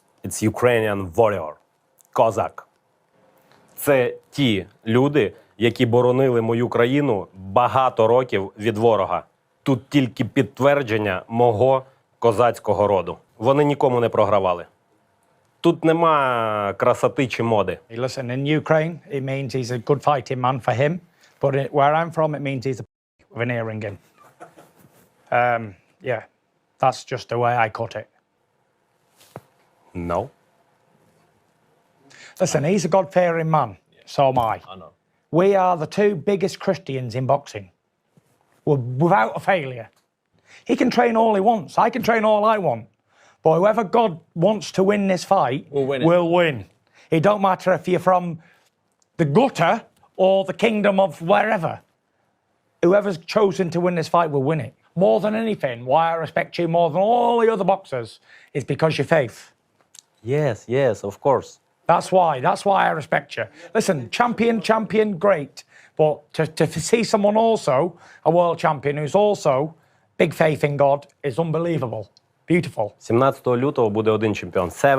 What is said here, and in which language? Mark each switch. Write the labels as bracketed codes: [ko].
[en] It's Ukrainian warrior. Козак. [uk] Це ті люди, які боронили мою країну багато років від ворога. Тут тільки підтвердження мого козацького роду. Вони нікому не програвали. Тут нема красоти чи моди. [en] Listen, in Ukraine, it means he's a good fighting man for him. But where I'm from, it means he's a with an earring in. Yeah, that's just the way I cut it. No. Listen, he's a God-fearing man. So am I. I know. We are the two biggest Christians in boxing. Without a failure. He can train all he wants. I can train all I want. But whoever God wants to win this fight will win. It don't matter if you're from the gutter or the kingdom of wherever. Whoever's chosen to win this fight will win it. More than anything, why I respect you more than all the other boxers is because your faith. Yes, of course. That's why I respect you. Listen, champion, great. But to see someone also, a world champion, who's also big faith in God, is unbelievable. Beautiful. [uk] 17 лютого буде один чемпіон.